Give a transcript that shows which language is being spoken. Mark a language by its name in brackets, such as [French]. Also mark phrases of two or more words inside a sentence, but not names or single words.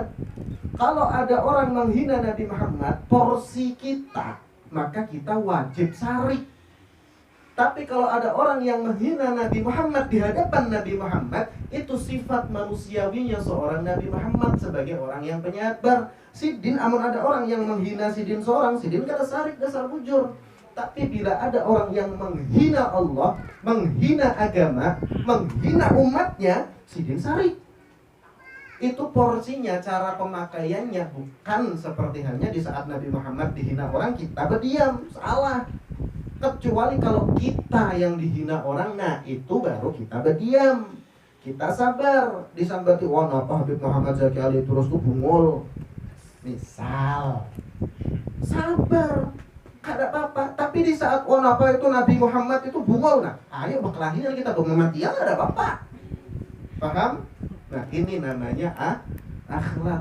[Indonesian] Kalau ada orang menghina Nabi Muhammad, porsi kita, maka kita wajib sarik. Tapi kalau ada orang yang menghina Nabi Muhammad di hadapan Nabi Muhammad, itu sifat manusiawinya seorang Nabi Muhammad sebagai orang yang penyabar. [Banjar] Sidin, amun ada orang yang menghina sidin seorang, sidin kada sarik, dasar bujur. [Indonesian] Tapi bila ada orang yang menghina Allah, menghina agama, menghina umatnya, sidin sarik. Itu porsinya, cara pemakaiannya. Bukan seperti halnya di saat Nabi Muhammad dihina orang, kita berdiam. Salah. Kecuali kalau kita yang dihina orang, nah itu baru kita berdiam. Kita sabar. [Banjar] Disambati, wah napa Habib Muhammad Zaki Ali terus tuh bungul. [Indonesian] Misal, sabar, ada apa-apa. Tapi di saat apa itu Nabi Muhammad itu bungol, nah ayo berkelahian kita bermatian, ada apa-apa. Paham? Nah ini namanya akhlak.